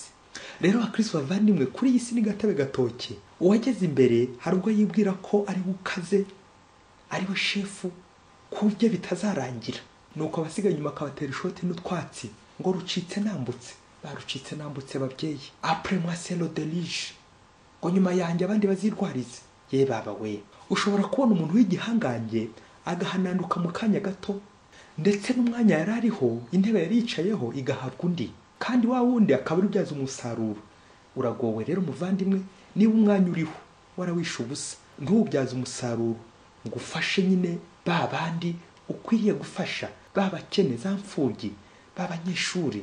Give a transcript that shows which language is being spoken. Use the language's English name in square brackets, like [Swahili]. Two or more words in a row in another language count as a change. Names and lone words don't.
[Kinyarwanda] Rero abakristo bavandimwe, kuri iyi si ni gatebe gatoki. Uwageze imbere hari ubwo yibwira ko ari bukaze, ari we shefu, ku buryo bitazarangira, nuko abasigaye nyuma akabatera ishoti n'utwatsi ngo rucitse nambutse. Barucitse nambutse babyeyi, [French] après moi c'est le déluge, [Kinyarwanda] ngo nyuma yanjye abandi bazirwarize. Ye baba we, ushobora kubona umuntu w'igihangange agahananduka mu kanya gato, ndetse n'umwanya yari ariho, intebe yari yicayeho igahabwa undi, kandi wa wundi akaba ari byaza umusaruro. Uragowe rero muvandimwe, niba umwanya uriho warawisha ubusa, ntuwubyaze umusaruro ngo ufashe nyine ba bandi ukwiriye gufasha, babakene, za mfubyi, babanyeshuri.